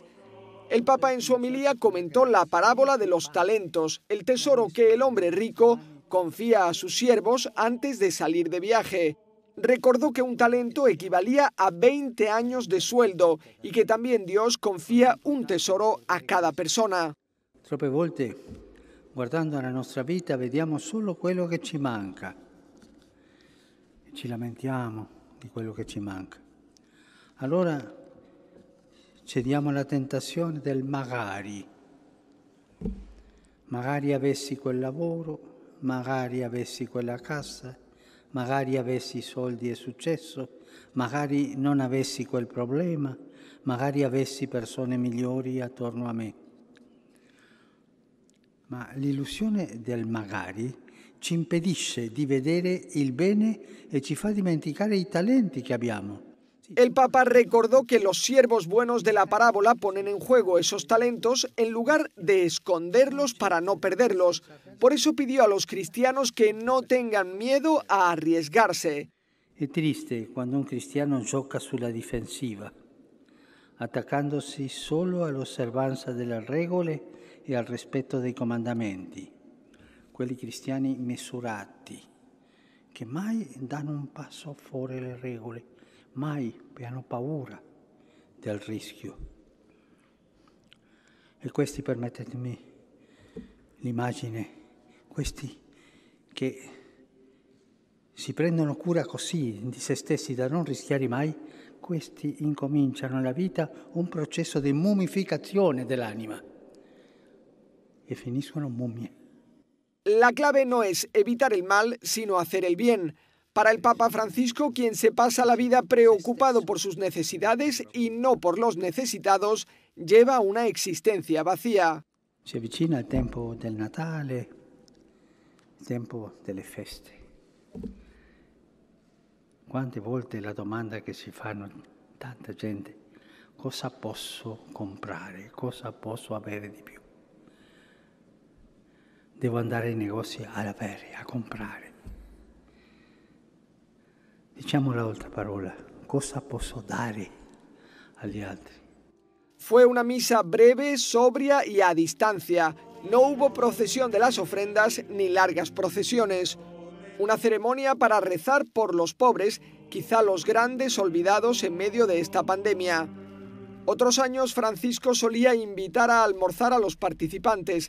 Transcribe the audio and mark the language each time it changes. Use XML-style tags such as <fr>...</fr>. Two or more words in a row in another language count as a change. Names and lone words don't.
<es>El Papa en su homilía comentó la parábola de los talentos, el tesoro que el hombre rico confía a sus siervos antes de salir de viaje. Recordó que un talento equivalía a 20 años de sueldo y que también Dios confía un tesoro a cada persona.</es> <it>Troppe volte, guardando la nostra vita, vediamo solo quello che ci manca e ci lamentiamo di quello che ci manca. Allora cediamo alla tentazione del magari. Magari avessi quel lavoro, magari avessi quella casa, magari avessi soldi e successo, magari non avessi quel problema, magari avessi persone migliori attorno a me. Ma l'illusione del magari ci impedisce di vedere il bene e ci fa dimenticare i talenti che abbiamo. El Papa recordó que los siervos buenos de la parábola ponen en juego esos talentos en lugar de esconderlos para no perderlos. Por eso pidió a los cristianos que no tengan miedo a arriesgarse. È triste quando un cristiano gioca sulla difensiva, attaccandosi solo all'osservanza delle regole e al rispetto dei comandamenti. Quelli cristiani misurati, che mai danno un passo fuori le regole, mai hanno paura del rischio. E questi, permettetemi l'immagine, questi che si prendono cura così di se stessi da non rischiare mai, questi incominciano nella vita un processo di mummificazione dell'anima e finiscono mummie.</it> <es>La clave no es evitar el mal, sino hacer el bien. Para el Papa Francisco, quien se pasa la vida preocupado por sus necesidades y no por los necesitados, lleva una existencia vacía.</es> <it>Si avvicina il tempo del Natale, il tempo delle feste. Quante volte la domanda che si fanno tanta gente, cosa posso comprare, cosa posso avere di più? Devo andare ai negozi a avere, a comprare. Diciamo l'altra parola, cosa posso dare agli altri?</it> <es>Fue una misa breve, sobria y a distancia. No hubo procesión de las ofrendas ni largas procesiones. Una ceremonia para rezar por los pobres, quizá los grandes olvidados en medio de esta pandemia. Otros años Francisco solía invitar a almorzar a los participantes.</es>